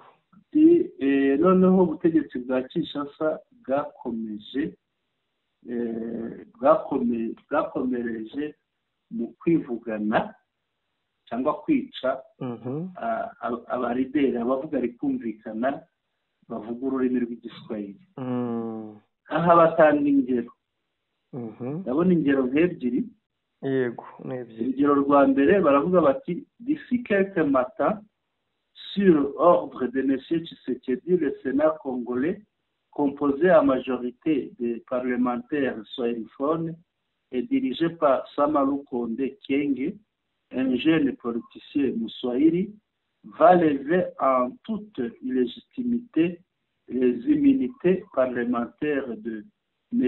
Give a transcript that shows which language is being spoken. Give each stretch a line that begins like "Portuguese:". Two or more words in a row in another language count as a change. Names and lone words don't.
Kinyarwanda: noneho ubutegetsi bwa Kinshasa bwakomereje mu kwivugana cyangwa kwica abarideri, abavuga rikumvikana bavuga ururimi rw'igiswahili. aha batanga ingero. ndabona ingero nk'ebyiri. yego n'ebyiri. urugero rwa mbere baravuga bati
French: d'ici quelques matins, sur ordre de M. Tshisekedi, le Sénat congolais, composé à majorité des parlementaires swahiliphones et dirigé par Samalou Konde Kyenge, un jeune politicien mouswahili, va lever en toute illégitimité les immunités parlementaires de M.